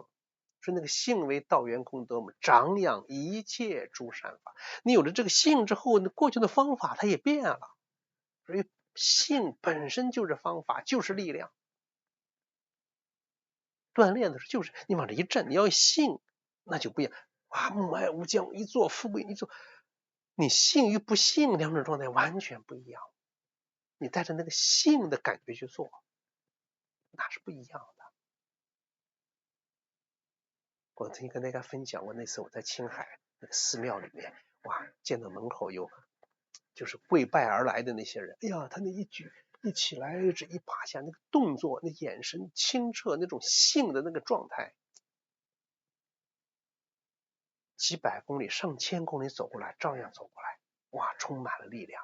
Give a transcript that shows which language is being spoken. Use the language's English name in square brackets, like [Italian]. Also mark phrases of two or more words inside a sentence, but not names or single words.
[Chinese] 說那個信為道源功德母，長養一切諸善法。你有了這個信之後，你過去的方法它也變了。所以信本身就是方法，就是力量。鍛鍊的時候就是你往這一站，你要信，那就不一樣。母愛無疆，一做富貴一做。你信與不信兩種狀態完全不一樣。你帶着那個信的感覺去做，那是不一樣的。我曾經跟大家分享過，那次我在青海那個寺廟裡面，見到門口有就是跪拜而來的那些人，他那一舉一起來這一趴下，那個動作，那眼神清澈，那種信的那個狀態，幾百公里上千公里走過來，照樣走過來，充滿了力量。